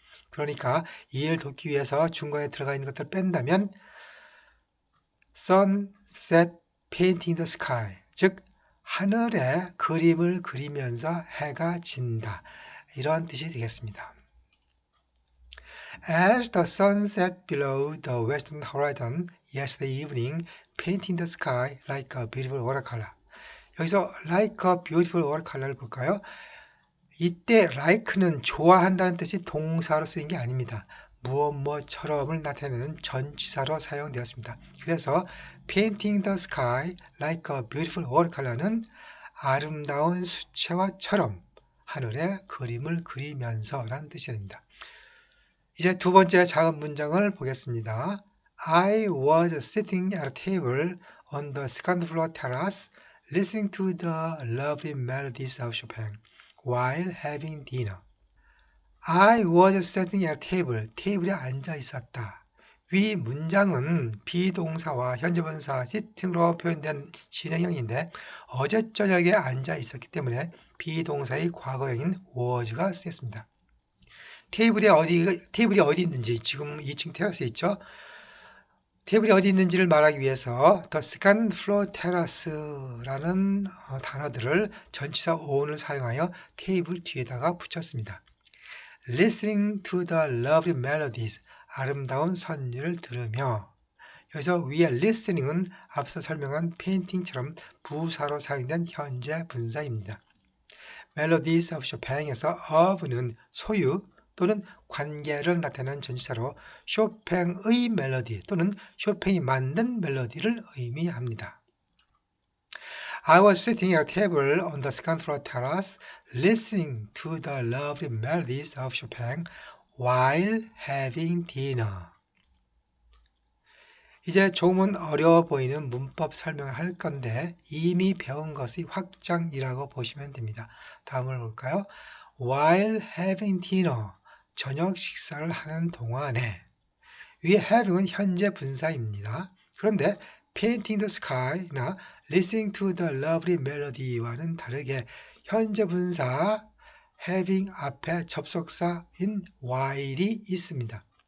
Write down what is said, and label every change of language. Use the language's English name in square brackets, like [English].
[Korean] 그러니까 이해를 돕기 위해서 중간에 들어가 있는 것들을 뺀다면 [English] sunset painting the sky, [Korean] 즉 하늘에 그림을 그리면서 해가 진다, 이런 뜻이 되겠습니다. [English] As the sun set below the western horizon yesterday evening, painting the sky like a beautiful watercolor. [Korean] 여기서 [English] like a beautiful watercolor [Korean] 를 볼까요? 이때 like는 좋아한다는 뜻이 동사로 쓰인 게 아닙니다. 무엇처럼을 나타내는 전치사로 사용되었습니다. 그래서 [English] painting the sky like a beautiful watercolor [Korean] 는 아름다운 수채화처럼 하늘에 그림을 그리면서 라는 뜻이 됩니다. 이제 두 번째 작은 문장을 보겠습니다. [English] I was sitting at a table on the second floor terrace listening to the lovely melodies of Chopin while having dinner. I was sitting at a table. [Korean] 테이블에 앉아 있었다. 위 문장은 비동사와 현재분사 sitting으로 표현된 진행형인데 어제 저녁에 앉아 있었기 때문에 비동사의 과거형인 was가 쓰였습니다. 테이블이 어디 있는지, 지금 2층 테라스에 있죠. 테이블이 어디 있는지를 말하기 위해서 [English] the second floor terrace [Korean] 라는 단어들을 전치사 on을 사용하여 테이블 뒤에다가 붙였습니다. [English] Listening to the lovely melodies, [Korean] 아름다운 선율을 들으며, 여기서 위에 listening은 앞서 설명한 painting처럼 부사로 사용된 현재 분사입니다. [English] Melodies of Chopin [Korean] 에서 of는 소유 또는 관계를 나타내는 전치사로 쇼팽의 멜로디 또는 쇼팽이 만든 멜로디를 의미합니다. [English] I was sitting at a table on the second floor terrace listening to the lovely melodies of Chopin while having dinner. [Korean] 이제 조금은 어려워 보이는 문법 설명을 할 건데 이미 배운 것의 확장이라고 보시면 됩니다. 다음을 볼까요? [English] While having dinner, [Korean] 저녁 식사를 하는 동안에. 위에 having은 현재 분사입니다. 그런데 [English] painting the sky [Korean] 나 [English] listening to the lovely melody [Korean] 와는 다르게 현재 분사 having 앞에 접속사인 while이 있습니다.